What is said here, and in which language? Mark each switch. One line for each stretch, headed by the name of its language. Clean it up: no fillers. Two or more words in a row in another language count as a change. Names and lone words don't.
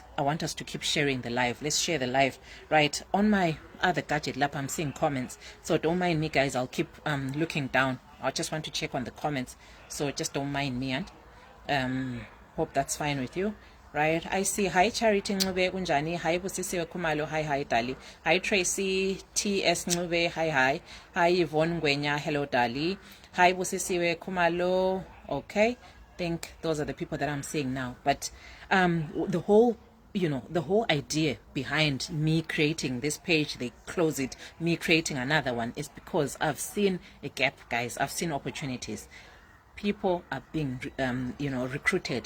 English: I want us to keep sharing the live. Let's share the live, right? On my other gadget lap, I'm seeing comments. So don't mind me, guys. I'll keep looking down. I just want to check on the comments. So just don't mind me, and hope that's fine with you, right? I see. Hi Charity Ncube kunjani. Hi Busisiwe Khumalo. Hi Dali. Hi Tracy TS Ncube. Hi. Hi Yvonne Ngwenya. Hello Dali. Hi Busisiwe Khumalo. Okay, think those are the people that I'm seeing now. But the whole idea behind me creating this page, they close it, me creating another one, is because I've seen a gap, guys. I've seen opportunities. People are being recruited.